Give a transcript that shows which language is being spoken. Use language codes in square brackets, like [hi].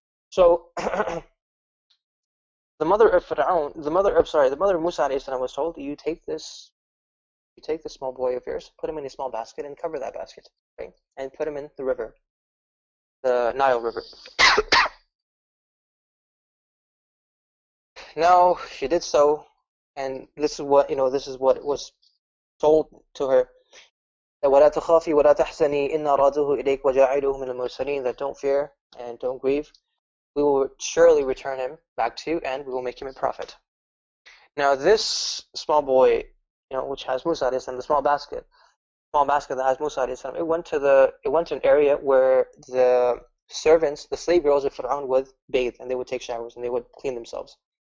[en] So the mother of Musa alayhi salam was told, you take this small boy of yours, put him in a small basket, and cover that basket, right? And put him in the river, the Nile River. Now she did so, and this is what was told to her. [ar] وَلَا تَخَافِي وَلَا تَحْزَنِي إِنَّا رَادُوهُ إِلَيْكَ وَجَاعِلُوهُ مِنَ الْمُرْسَلِينَ, [en] that don't fear and don't grieve. We will surely return him back to you, and we will make him a prophet. Now this small boy, which has Musa alayhi salam, the small basket that has Musa alayhi salam, it went to an area where the servants, the slave girls of Fir'aun, would bathe, and they would take showers, and they would clean themselves.